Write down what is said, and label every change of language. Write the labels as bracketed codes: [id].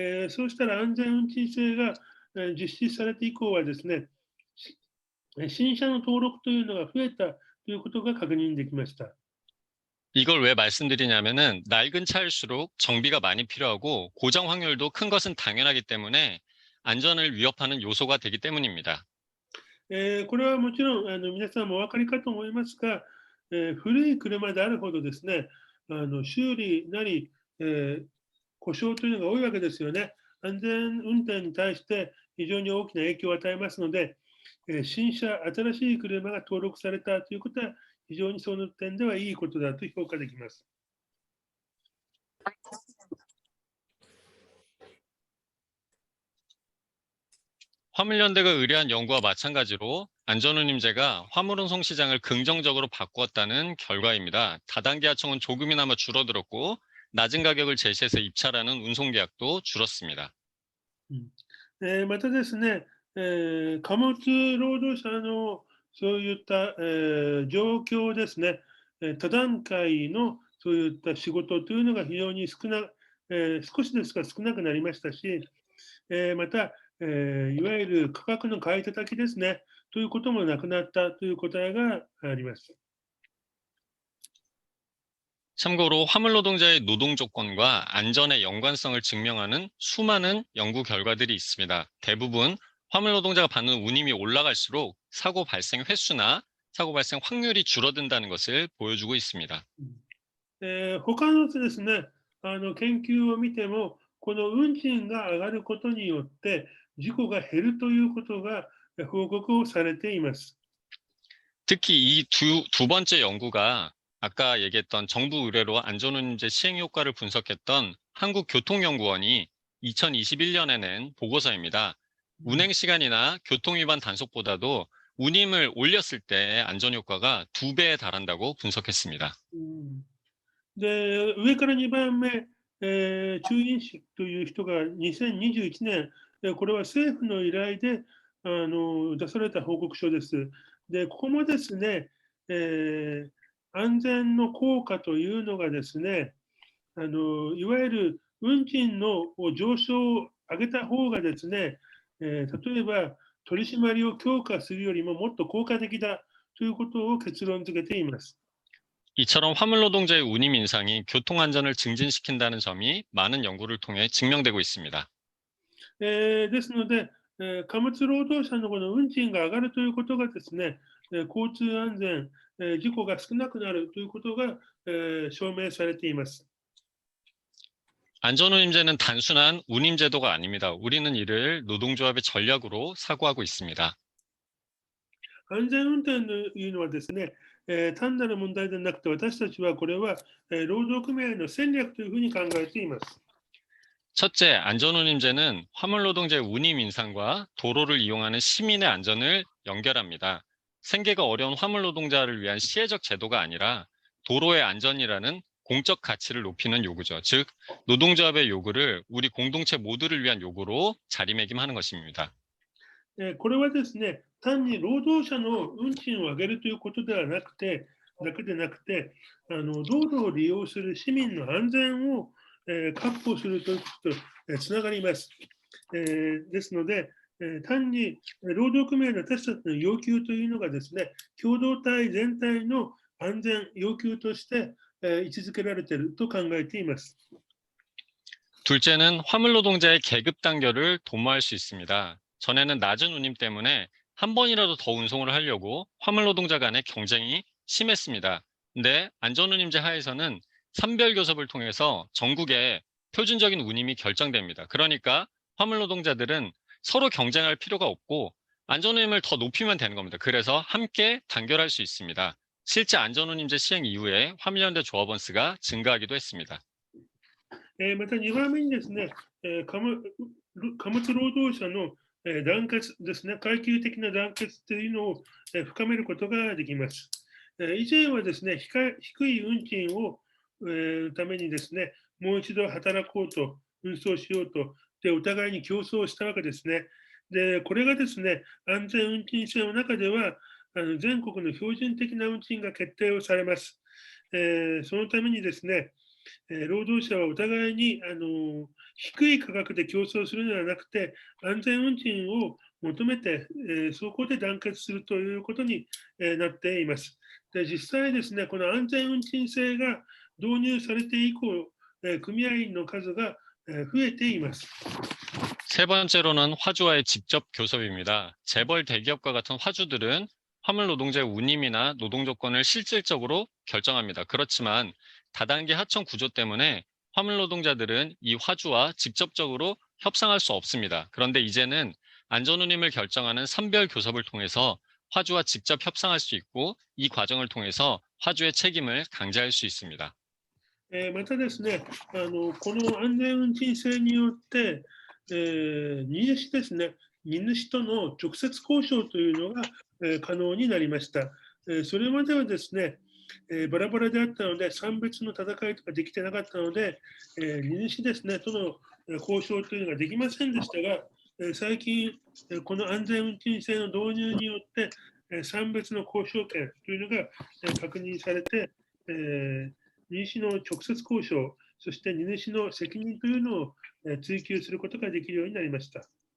[ja] そうしたら安全運賃制が実施されて以降はですね、新車の登録というのが増えたということが確認できました。 [ko] 이걸 왜 말씀드리냐면은 낡은 차일수록 정비가 많이 필요하고 고장 확률도 큰 것은 당연하기 때문에 안전을 위협하는 요소가 되기 때문입니다. [ja] これはもちろん皆さんもお分かりかと思いますが、古い車であるほどですね、修理なり、故障というのが多いわけですよね。安全運転に対して非常に大きな影響を与えますので、新車、新しい車が登録されたということは、非常にその点ではいいことだと評価できます。 [ko] 화물연대가 의뢰한 연구와 마찬가지로 안전운임제가 화물운송 시장을 긍정적으로 바꾸었다는 결과입니다. 다단계 하청은 조금이나마 줄어들었고 낮은 가격을 제시해서 입찰하는 운송계약도 줄었습니다. [ja] またですね、貨物労働者のそういった、状況ですね、他段階のそういった仕事というのが非常に少しですが少なくなりましたし、また、いわゆる価格の買い叩きですね、ということもなくなったという答えがあります。 [ko] 참고로 화물노동자의 노동 조건과 안전의 연관성을 증명하는 수많은 연구 결과들이 있습니다. 대부분 화물노동자가 받는 운임이 올라갈수록 사고 발생 횟수나 사고 발생 확률이 줄어든다는 것을 보여주고 있습니다. [ja] 他のですね、研究を見ても、この運賃が上がることによって、事故が減るということが報告をされています。 [ko] 특히 이 두 번째 연구가 아까 얘기했던 정부 의뢰로 안전운임제 시행 효과를 분석했던 한국교통연구원이 2021년에 낸 보고서입니다. 운행 시간이나 교통위반 단속보다도 운임을 올렸을 때의 안전 효과가 2배에 달한다고 분석했습니다. [ja] で、上から2番目、中院士という人が2021年、これは政府の依頼で出された報告書です。で、ここもですね、安全の効果というのがですね、いわゆる運賃の上昇を上げた方がですね、例えば取り締まりを強化するよりももっと効果的だということを結論付けています。 [ko] 이처럼 화물노동자의 운임 인상이 교통안전을 증진시킨다는 점이 많은 연구를 통해 증명되고 있습니다. [ja] ですので、貨物労働者のこの運賃が上がるということがですね、交通安全、事故が少なくなるということが、証明されています。 [ko] 안전운임제는 단순한 운임제도가 아닙니다. 우리는 이를 노동조합의 전략으로 사고하고 있습니다. [ja] 安全運転というのはですね、単なる問題でなくて、私たちはこれは、労働組合の戦略というふうに考えています。 [ko] 첫째, 안전운임제는 화물노동자의 운임 인상과 도로를 이용하는 시민의 안전을 연결합니다. 생계가 어려운 화물노동자를 위한 시혜적 제도가 아니라 도로의 안전이라는 공적 가치를 높이는 요구죠. 즉, 노동조합의 요구를 우리 공동체 모두를 위한 요구로 자리매김하는 것입니다. [ja] これはですね、単に労働者の運賃を上げるということではなくて、道路を利用する市民の安全を確保するということとつながります。ですので、単に労働組合の私たちの要求というのがですね、共同体全体の安全要求として位置づけられていると考えています。 [ko] 둘째는 화물 노동자의 계급 단결을 도모할 수 있습니다. 전에는 낮은 운임 때문에 한 번이라도 더 운송을 하려고 화물 노동자 간의 경쟁이 심했습니다. 근데 안전운임제 하에서는 산별교섭을 통해서 전국에 표준적인 운임이 결정됩니다. 그러니까 화물 노동자들은 서로 경쟁할 필요가 없고 안전운임을 더 높이면 되는 겁니다. 그래서 함께 단결할 수 있습니다. 실제 안전운임제 시행 이후에 화물연대 조합원 수가 증가하기도 했습니다. [ja] また2番目にですね、貨物労働者の団結ですね、階級的な団結というのを深めることができます。以前はですね、低い運賃をためにですね、もう一度働こうと、運送しようと、でお互いに競争したわけですね。で、これがですね、安全運賃制の中では、全国の標準的な運賃が決定をされます。そのためにですね、労働者はお互いに低い価格で競争するのではなくて、安全運賃を求めて、そこで団結するということになっています。で実際ですね、この安全運賃制が導入されて以降、組合員の数が増えています。 [ko] 세 번째로는 화주와의 직접 교섭입니다. 재벌 대기업과 같은 화주들은 화물 노동자의 운임이나 노동 조건을 실질적으로 결정합니다. 그렇지만 다단계 하청 구조 때문에 화물 노동자들은 이 화주와 직접적으로 협상할 수 없습니다. 그런데 이제는 안전운임을 결정하는 선별 교섭을 통해서 화주와 직접 협상할 수 있고 이 과정을 통해서 화주의 책임을 강제할 수 있습니다. [ja] またですね、この安全運賃制によって、荷主ですね、荷主との直接交渉というのが、可能になりました。それまではですね、バラバラであったので、産別の戦いとかできてなかったので、荷主ですね、との交渉というのができませんでしたが、最近、この安全運賃制の導入によって、産別の交渉権というのが確認されて、荷主の直接交渉、そして荷主の責任というのを追求することができるようになりました。